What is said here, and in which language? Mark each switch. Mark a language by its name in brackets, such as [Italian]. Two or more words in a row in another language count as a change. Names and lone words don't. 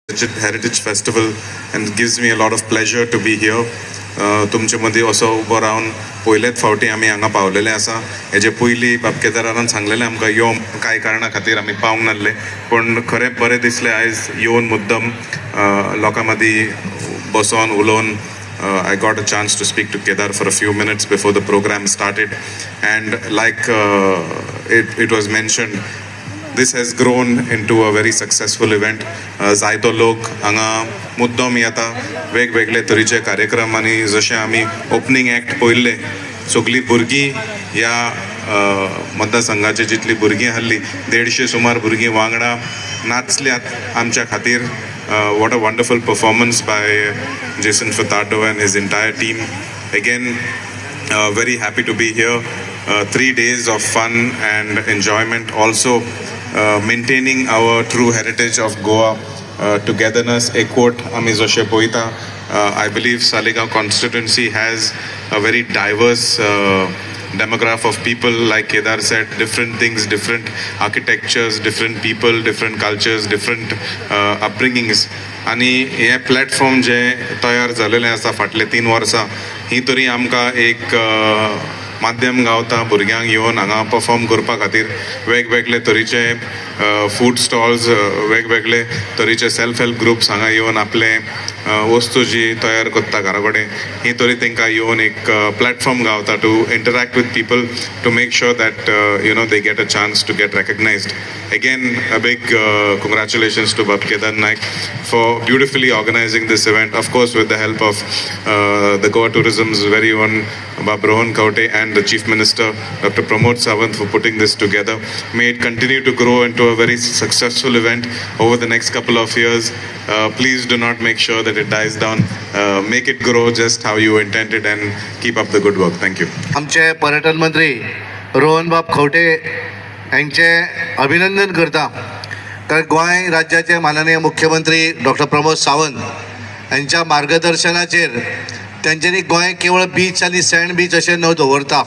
[English] Heritage Festival, and it gives me a lot of pleasure to be here. [Konkani] तुमचे मदीं असो उबो रावन पयलेच फावटी आमी हांगा पावलेले आसा. हेजे पयलीं बाब केदारान सांगलेलें आमकां यो कांय कारणां खातीर आमी पावंक नासले, पूण खरें बरें दिसलें आयज येवन मुद्दम लोकां मदीं बसोन उलोवन. [English] I got a chance to speak to Kedar for a few minutes before the program started, and like it was mentioned, this has grown into a very successful event. [Konkani] जायतो लोक हांगा मुद्दम येता, वेगवेगळे तरेचे कार्यक्रम, आनी जशें आमी [English] opening act [Konkani] पळयल्ले, सगळीं भुरगीं ह्या मतदारसंघाची जितलीं भुरगीं आहलीं 150 सुमार भुरगीं वांगडा नाचल्यात आमच्या खातीर. [English] What a wonderful performance by Jason Furtado and his entire team. Again, very happy to be here. 3 days of fun and enjoyment. Also, maintaining our true heritage of Goa, togetherness, ekot, [Konkani] ami joshe poita. [English] I believe Saligaon constituency has a very diverse demographic of people. Like Kedar said, different things, different architectures, different people, different cultures, different upbringings. [Konkani] आणि हे प्लॅटफॉर्म जे तयार जालेले आसा फाटले 3 वर्सां, ही तरी आमकां एक माध्यम गावता भुरग्यांक येवन हांगा परफॉर्म करपा खातीर. वेगवेगळे तरेचे [English] food stalls, [Konkani] वेगवेगळे तरेचे [English] self help groups [Konkani] हांगा येवन आपले वस्तू जी तयार करता घरा कडेन, ही तरी तांकां येवन एक प्लॅटफॉर्म गावता [English] to interact with people, to make sure that they get a chance to get recognized. Again, a big congratulations to Bab Kedar Naik for beautifully organizing this event, of course with the help of the Goa Tourism's very own Bab Rohan Kaute and the Chief Minister Dr. Pramod Sawant for putting this together. May it continue to grow into a very successful event over the next couple of years. Please do not make sure that it dies down. Make it grow just how you intended, and keep up the good work. Thank you. [Konkani] आमचे पर्यटन मंत्री रोहन बाब खवटे यांचे अभिनंदन करता, कारण गोंय राज्याचे माननीय मुख्यमंत्री डॉक्टर प्रमोद सावंत यांच्या मार्गदर्शनाचेर त्यांच्यानी गोंय केवळ बीच आणि सँड बीच अशें न दवरता.